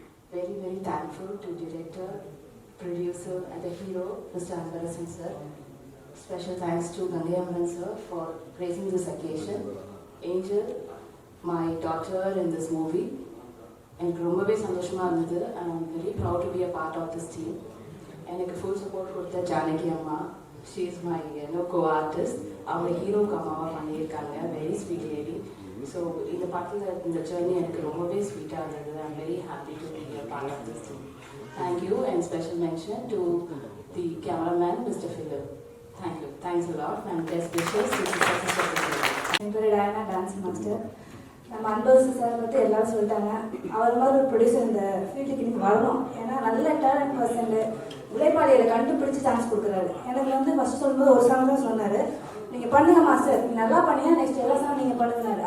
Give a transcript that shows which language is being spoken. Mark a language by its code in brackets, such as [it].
[en] Very, very thankful to director, producer and the hero, Mr. Anbarasan sir. Special thanks to Gangai Amaran sir for gracing this occasion. Angel, my daughter in this movie. [ta] எனக்கு ரொம்பவே சந்தோஷமாக இருந்தது. [en] I am very proud to be a part of this team. [ta] எனக்கு full support கொடுத்த ஜானகி அம்மா, [en] she is my co-artist. [ta] அவங்க ஹீரோக்கு அம்மாவாக பண்ணியிருக்காங்க. [en] Very sweet lady. [ta] ஸோ இந்த படத்தில் இந்த ஜேர்னி எனக்கு ரொம்பவே ஸ்வீட்டாக இருந்தது. [en] I am very happy to be a part of this team. Thank you and special mention to the cameraman, Mr. Philip. Thank you. Thanks a lot and best wishes to the success of the film. [ta] என் பேர் Diana, dance master. நம்ம Anbarasu sir பற்றி எல்லாரும் சொல்லிட்டாங்க. அவர் மாதிரி ஒரு producer இந்த ஃபீல்டுக்கு இன்னைக்கு வரணும். ஏன்னா நல்ல டேலண்ட் பர்சன்ட் உழைப்பாளிகளை கண்டுபிடிச்சி சான்ஸ் கொடுக்குறாரு. எனக்கு ஃபஸ்ட் சொல்லும்போது ஒரு சாங் தான் சொன்னார், நீங்கள் பண்ணுங்க மாஸ்டர், நீங்கள் நல்லா பண்ணியா நெக்ஸ்ட் எல்லா சாங் நீங்கள் பண்ணுங்கனாரு.